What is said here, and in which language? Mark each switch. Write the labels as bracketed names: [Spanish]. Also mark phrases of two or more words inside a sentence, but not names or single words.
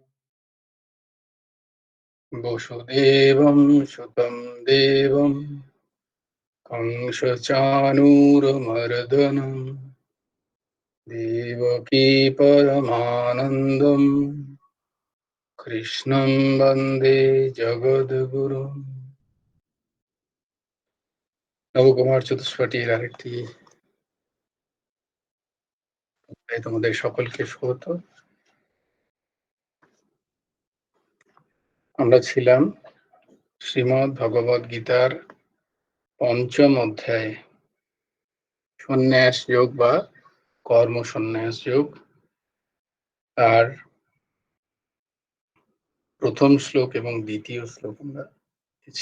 [Sanskrit] वसुदेवं सुतं देवं कंसचाणूरमर्दनं देवकी परमानन्दं कृष्णं वन्दे जगद्गुरुम्। [Bangla] নবকুমার চতুষ্পটির আরেকটি তোমাদের সকলকে স্বাগত। আমরা ছিলাম শ্রীমদ্ ভগবদ গীতার পঞ্চম অধ্যায় সন্ন্যাস যোগ বা কর্ম সন্ন্যাস যোগ, আর প্রথম শ্লোক এবং দ্বিতীয় শ্লোক আমরা দেখেছি।